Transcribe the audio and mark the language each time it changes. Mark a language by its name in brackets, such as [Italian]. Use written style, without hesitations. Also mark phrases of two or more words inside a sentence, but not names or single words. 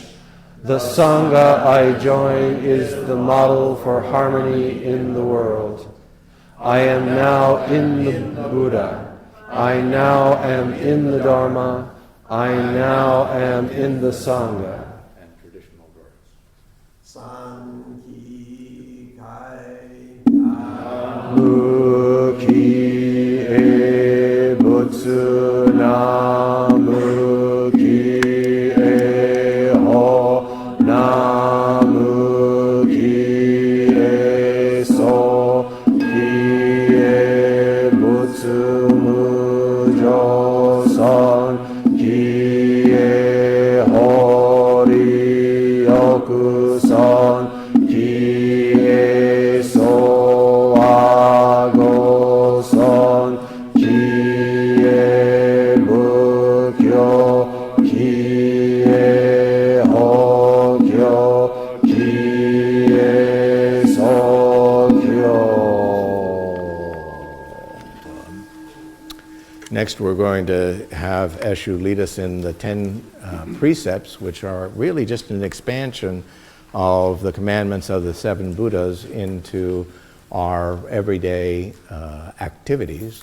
[English] The Sangha I join is the model for harmony in the world. I am now in the Buddha. I now am in the Dharma. I now am in the Sangha. And traditional words. [Japanese] 三帰戒 無帰依仏 南無帰依法 南無帰依僧 帰依仏無上尊 帰依法離欲尊 帰依僧和合尊 帰依仏竟 帰依法竟 帰依僧竟. [English] Next, we're going to have Eshu lead us in the 10 precepts, which are really just an expansion of the commandments of the 7 Buddhas into our everyday activities.